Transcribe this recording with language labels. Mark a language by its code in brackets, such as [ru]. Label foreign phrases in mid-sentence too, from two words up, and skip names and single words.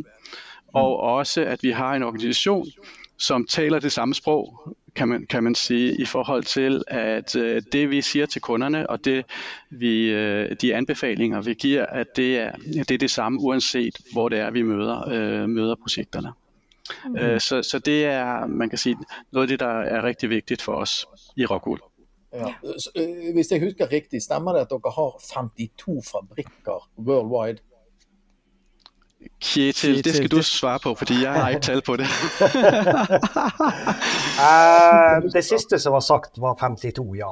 [da] Og også, at vi har en organisation, som taler det samme sprog, kan man sige, i forhold til, at det vi siger til kunderne, og det de anbefalinger vi giver, at det er det samme, uanset hvor det er, vi møder projekterne. Så det er, man kan sige, noget af det, der er rigtig vigtigt for os i Rockwool. Ja. [no] Hvis jeg husker riktig, stemmer det at dere har 52 fabrikker worldwide? [da] Kjetil, det skal du svare på, fordi jeg har ikke tal på det. [no] Det sidste som var sagt var 52, ja.